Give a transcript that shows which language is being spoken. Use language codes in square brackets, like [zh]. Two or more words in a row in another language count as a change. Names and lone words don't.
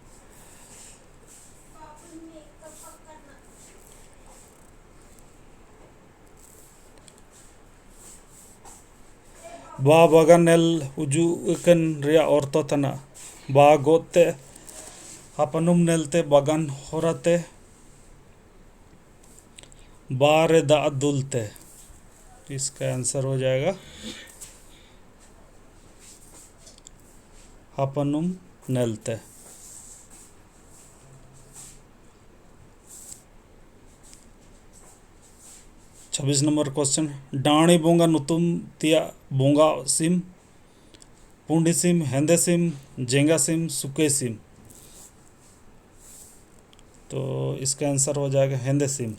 [hoc] बा बागान नेल उजू इकन रिया औरतो तना बा गोते अपनुम नेलते बागान होराते बारे दा दुलते। [hi] इसका आंसर हो जाएगा [hoc] अपनुम नेलते। [en] 26 number question. [hoc] डाणी बोंगा नुतुम तिया बोंगा सिम पुंडी सिम हेंदे सिम जेंगा सिम सुके सिम। [hi] तो इसका आंसर हो जाएगा [hoc] हेंदे सिम।